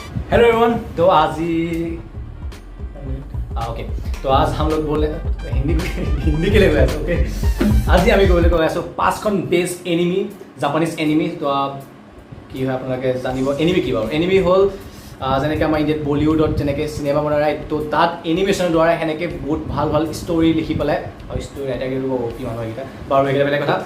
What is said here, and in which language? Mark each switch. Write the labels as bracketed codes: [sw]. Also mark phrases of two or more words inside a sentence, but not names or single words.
[en] hello everyone. [hi] तो आज ही ओके, तो आज हम लोग बोले हिंदी के लिए ओके। [as] আজি আমি ক'বলৈ গৈ আছোঁ 5খন [en] best anime, Japanese anime. [as] তো কি হয় আপোনালোকে জানিব এনিমি কি বাৰু। এনিমি হ'ল যেনেকৈ আমাৰ ইণ্ডিয়াত বলিউডত যেনেকৈ চিনেমা বনায়, তো তাত এনিমেশ্যনৰ দ্বাৰা সেনেকৈ বহুত ভাল ভাল ষ্টৰি লিখি পেলাই, [en] story writer [as] কি মানুহ এইকেইটা বাৰু এইকেইটা বেলেগ কথা।